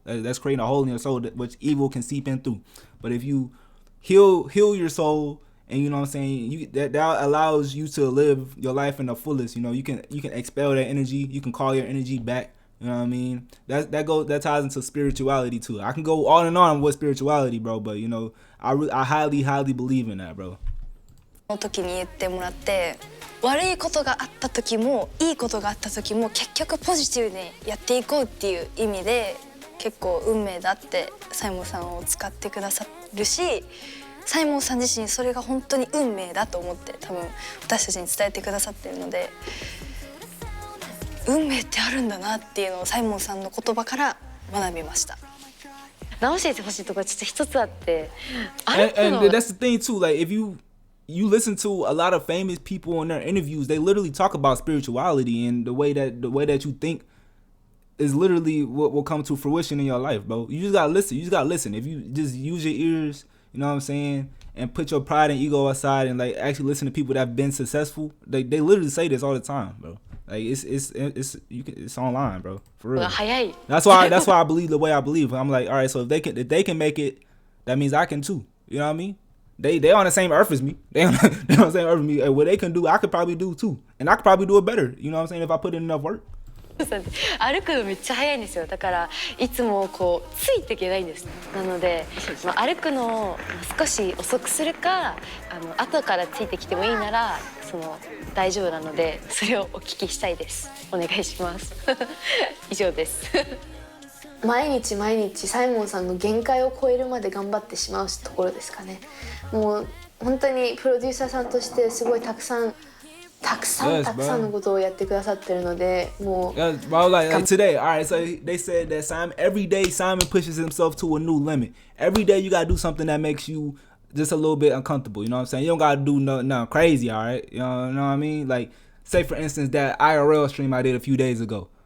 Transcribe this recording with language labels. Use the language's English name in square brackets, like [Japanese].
[English] That's creating a hole in your soul which evil can seep in through. But if you heal your soul, and you know what I'm saying, that allows you to live your life in the fullest. You know, you can expel that energy, you can call your energy back. You know what I mean? That ties into spirituality too. I can go on and on with spirituality, bro, but you know, I highly believe in that, bro. [Japanese] の時に言ってもらって悪いことがあった時もいいことがあった時も結局ポジティブにやっていこうっていう意味で結構運命だってサイモンさんを使ってくださるしサイモンさん自身それが本当に運命だと思って多分私たちに伝えてくださってるので運命ってあるんだなっていうのをサイモンさんの言葉から学びました。直してほしいところちょっと一つあって [English] and that's the thing too, like if you listen to a lot of famous people in their interviews, they literally talk about spirituality, and the way that you think is literally what will come to fruition in your life, bro. You just gotta listen. If you just use your ears, you know what I'm saying, and put your pride and ego aside and like actually listen to people that have been successful, they literally say this all the time, bro. Like it's online, bro. For real. That's why I believe the way I believe. I'm like, all right, so if they can make it, that means I can too. You know what I mean? They on the same earth as me. They on the same earth as me. And what they can do, I could probably do too. And I could probably do it better. You know what I'm saying? If I put in enough work. [Japanese] 歩くのめっちゃ速いんですよ。だからいつもこうついていけないんです。なので、歩くのを少し遅くするか後からついてきてもいいなら大丈夫なのでそれをお聞きしたいです。お願いします。以上です。毎日毎日サイモンさんの限界を超えるまで頑張ってしまうところですかね。もう本当にプロデューサーさんとしてすごいたくさん [English] Yes, [Japanese] たくさんのことをやってくださってるので、もう [English] Yeah, bro, like today, all right. So they said that Simon every day Simon pushes himself to a new limit. Every day you gotta do something that makes you just a little bit uncomfortable. You know what I'm saying? You don't gotta do nothing crazy, all right. You know what I mean? Like say for instance that IRL stream I did a few days ago.